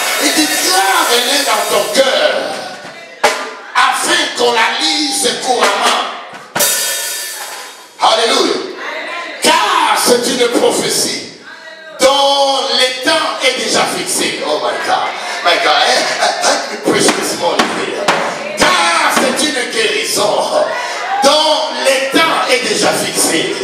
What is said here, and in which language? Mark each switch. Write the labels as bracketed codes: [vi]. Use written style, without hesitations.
[fr] Il dit, grave-les dans ton cœur, afin qu'on la lise couramment. Alléluia. Car c'est une prophétie dont le temps est déjà fixé. [en] Oh my God. My God. Let me preach this morning here. [fr] Car c'est une guérison dont le temps est déjà fixé.